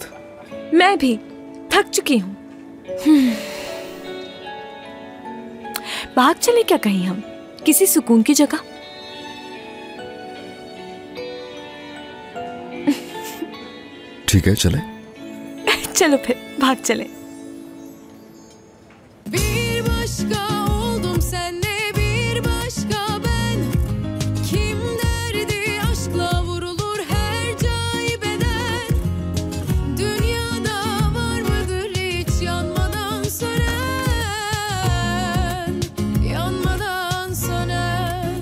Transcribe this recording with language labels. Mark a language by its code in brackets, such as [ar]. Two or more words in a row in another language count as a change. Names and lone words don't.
[hi] मैं भी थक चुकी हूं। भाग चले क्या कहीं हम किसी सुकून की जगह? ठीक है चले। चलो फिर भाग चले। [tr] Bir başka oldum senle bir başka ben. Kim derdi aşkla vurulur her caibeden. Dünyada var mıdır hiç yanmadan sönen, yanmadan sönen.